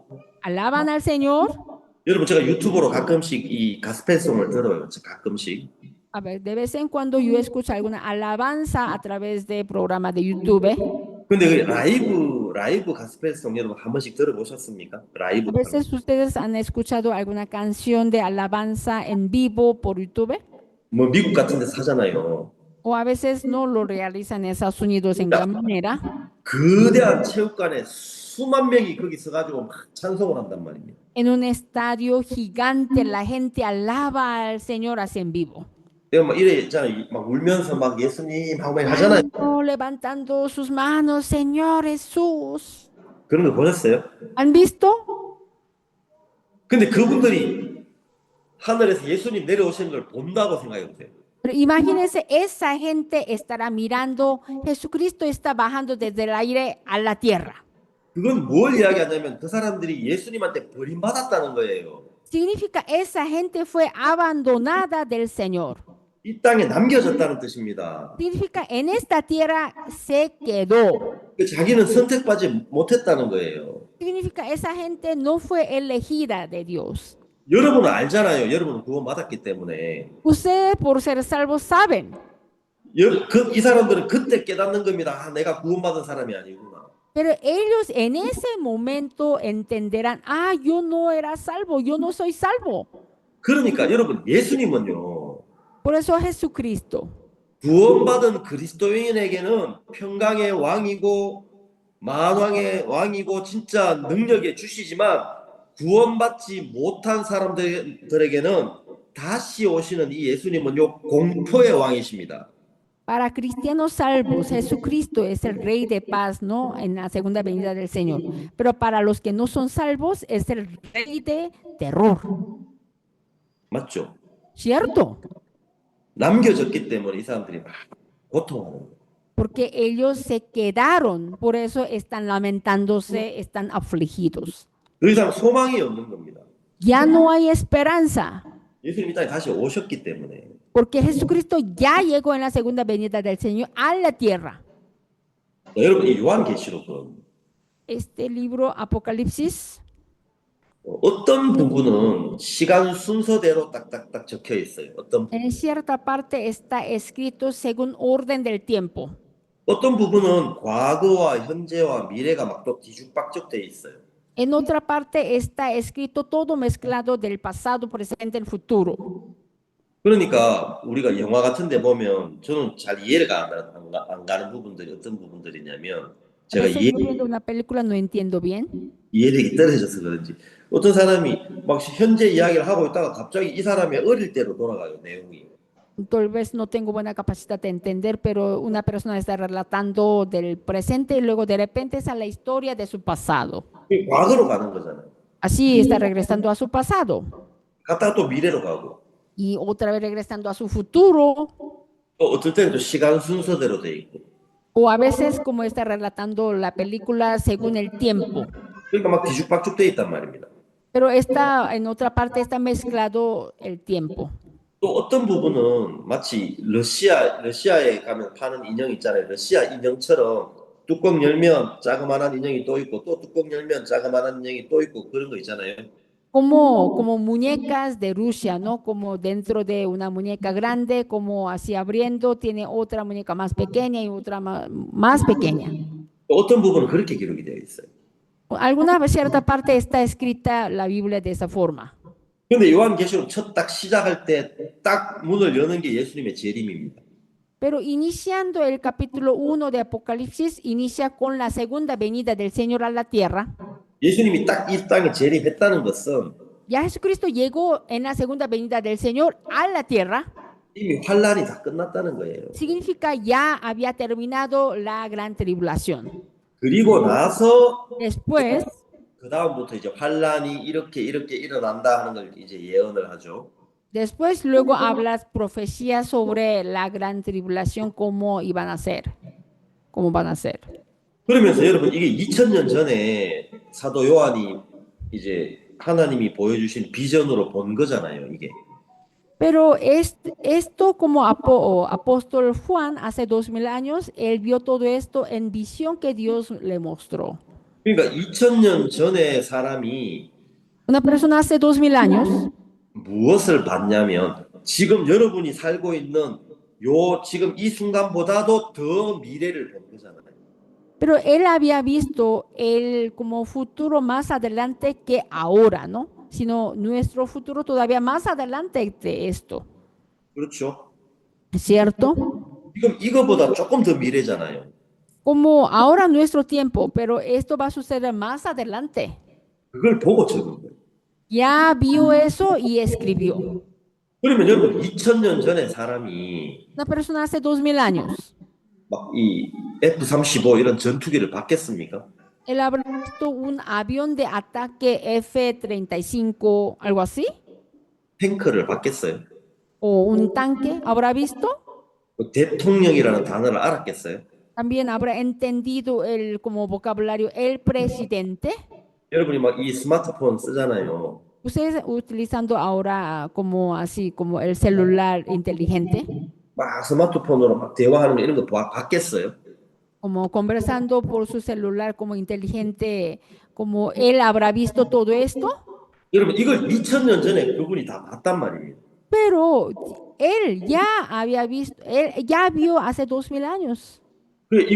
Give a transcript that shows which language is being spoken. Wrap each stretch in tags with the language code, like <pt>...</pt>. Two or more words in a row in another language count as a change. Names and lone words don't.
<es>alaban al Señor.</es> <ko>여러분, 제가 유튜브로 가끔씩 이 가스펠송을 들어요. 가끔씩.</ko> <es>A ver, de vez en cuando yo escucho alguna alabanza a través de programas de YouTube.</es> <ko>근데 그 라이브 가스펠송 여러분 한 번씩 들어보셨습니까? 라이브.</ko> <es>A veces ustedes han escuchado alguna canción de alabanza en vivo por YouTube.</es> <ko>뭐 미국 같은 데서 하잖아요.</ko> <es>O a veces no lo realizan en Estados Unidos en gran manera.</es> <ko>거대한 체육관에 수만 명이 거기 서가지고 막 찬송을 한단 말입니다.</ko> <es>En un estadio gigante la gente alaba al Señor así en vivo.</es> <ko>내가 막 이래 있잖아요. 막 울면서 막 예수님 하고 막 하잖아요.</ko> <es>Levantando sus manos, Señor Jesús.</es> <ko>그런 거 보셨어요?</ko> <es>¿Han visto?</es> <ko>근데 그분들이 하늘에서 예수님 내려오시는 걸 본다고 생각해 보세요.</ko> <es>Pero imagínense, esa gente estará mirando, Jesucristo está bajando desde el aire a la tierra.</es> <ko>그건 뭘 이야기하냐면 그 사람들이 예수님한테 버림받았다는 거예요.</ko> <es>Significa, esa gente fue abandonada del Señor.</es> <ko>이 땅에 남겨졌다는 뜻입니다.</ko> <es>Significa, en esta tierra se quedó.</es> <ko>자기는 선택받지 못했다는 거예요.</ko> <es>Significa, esa gente no fue elegida de Dios.</es> <ko>여러분은 알잖아요. 여러분은 구원받았기 때문에.</ko> <es>Ustedes, por ser salvos, saben.</es> <ko>이 사람들은 그때 깨닫는 겁니다. 아, 내가 구원받은 사람이 아니구나.</ko> <es>Pero ellos en ese momento entenderán, ah, yo no era salvo, yo no soy salvo.</es> <ko>그러니까 여러분 예수님은요.</ko> <es>Por eso Jesucristo,</es> <ko>구원받은 그리스도인에게는 평강의 왕이고 만왕의 왕이고 진짜 능력에 주시지만 구원받지 못한 사람들에게는 다시 오시는 이 예수님은요 공포의 왕이십니다.</ko> <es>para cristianos salvos, Jesucristo es el Rey de paz, ¿no? En la segunda venida del Señor. Pero para los que no son salvos, es el Rey de terror.</es> <ko>맞죠?</ko> <es>¿Cierto?</es> <ko>남겨졌기 때문에 이 사람들이 막 고통하는 거예요.</ko> <es>Porque ellos se quedaron, por eso están lamentándose, están afligidos.</es> <ko>더 이상 소망이 없는 겁니다.</ko> <es>Ya no hay esperanza,</es> <ko>예수님이 땅에 다시 오셨기 때문에.</ko> <es>porque Jesucristo ya llegó en la segunda venida del Señor a la tierra.</es> <ko>여러분 이 요한계시록은</ko> <es>Este libro Apocalipsis,</es> <ko>어떤 부분은 시간 순서대로 딱딱딱 적혀 있어요.</ko> <es>en cierta parte está escrito según orden del tiempo.</es> <ko>어떤 부분은 과거와 현재와 미래가 막 또 뒤죽박죽 돼 있어요.</ko> <es>En otra parte está escrito todo mezclado del pasado, presente y futuro.</es> <ko>그러니까 우리가 영화 같은 데 보면 저는 잘 이해가 안 가는 부분들이 어떤 부분들이냐면</ko> <es>A</es> <ko>제가</ko> <es>veces yo viendo una película no entiendo bien.</es> <ko>이해력이 떨어져서 그런지 어떤 사람이 막 현재 이야기를 하고 있다가 갑자기 이 사람이 어릴 때로 돌아가요, 내용이.</ko> <es>Tal vez no tengo buena capacidad de entender, pero una persona está relatando del presente y luego de repente es a la historia de su pasado.</es> <ko>과거로 가는 거잖아요.</ko> <es>Así está regresando a su pasado</es> <ko>갔다가 또 미래로 가고</ko> <es>y otra vez regresando a su futuro,</es> <ko>또 어떨 때는 또 시간 순서대로 돼 있고</ko> <es>o a veces como está relatando la película según el tiempo.</es> <ko>그러니까 막 뒤죽박죽 돼 있단 말입니다.</ko> <es>Pero está, en otra parte está mezclado el tiempo.</es> <ko>또 어떤 부분은 마치 러시아에 가면 파는 인형 있잖아요. 러시아 인형처럼 뚜껑 열면 자그마한 인형이 또 있고 또 뚜껑 열면 자그마한 인형이 또 있고 그런 거 있잖아요.</ko> <es>Como muñecas de Rusia, ¿no? Como dentro de una muñeca grande, como así abriendo, tiene otra muñeca más pequeña y otra más pequeña.</es> <ko>또 어떤 부분은 그렇게 기록이 되어 있어요.</ko> <es>Alguna cierta parte está escrita la Biblia de esa forma.</es> <ko>근데 요한계시록 첫 딱 시작할 때 딱 문을 여는 게 예수님의 재림입니다.</ko> <es>Pero iniciando el capítulo 1 de Apocalipsis, inicia con la segunda venida del Señor a la tierra.</es> <ko>예수님이 딱 이 땅에 재림했다는 것은</ko> <es>Ya Jesucristo llegó en la segunda venida del Señor a la tierra.</es> <ko>이미 환란이 다 끝났다는 거예요.</ko> <es>Significa ya había terminado la gran tribulación.</es> <ko>그리고 나서</ko> <es>Después,</es> <ko>그 다음부터 이제 환란이 이렇게 일어난다 하는 걸 이제 예언을 하죠.</ko> <es>luego hablas profecías sobre la gran tribulación, cómo iban a ser, cómo van a ser.</es> <ko>그러면서 여러분 이게 2000년 전에 사도 요한이 이제 하나님이 보여주신 비전으로 본 거잖아요, 이게.</ko> <es>Pero esto como apóstol Juan hace 2000 años, él vio todo esto en visión que Dios le mostró.</es> <ko>그러니까 2000년 전에 사람이</ko> <es>Una persona hace 2000 años</es> <ko>무엇을 봤냐면 지금 여러분이 살고 있는 지금 이 순간보다도 더 미래를 본 거잖아요.</ko> <es>pero él había visto el como futuro más adelante que ahora, ¿no? Sino nuestro futuro todavía más adelante de esto.</es> <ko>그렇죠?</ko> <es>¿Cierto?</es> <ko>지금 이거보다 조금 더 미래잖아요.</ko> <es>Como ahora nuestro tiempo, pero esto va a suceder más adelante.</es> <ko>그걸 보고 적은 거예요.</ko> <es>Ya vio eso y escribió.</es> <ko>그러면 여러분 2000년 전에 사람이</ko> <es>Una persona hace 2000 años.</es> <ko>막 이 F-35 이런 전투기를 받겠습니까?</ko> <es>Él habrá visto un avión de ataque F-35, algo así,</es> <ko>탱크를 받겠어요?</ko> <es>o un tanque, habrá visto.</es> <ko>대통령이라는 단어를 알았겠어요?</ko> <es>También habrá entendido el como vocabulario el presidente.</es> <ko>여러분이 막 이 스마트폰 쓰잖아요.</ko> <es>Ustedes utilizando ahora como así como el celular inteligente,</es> <ko>막 스마트폰으로 막 대화하는 거 이런 거 봤겠어요?</ko> <es>como conversando por su celular como inteligente, como él habrá visto todo esto.</es> <ko>여러분 이걸 2000년 전에 그분이 다 봤단 말입니다.</ko> <es>Pero él ya había visto, él ya vio hace 2000 años.</es>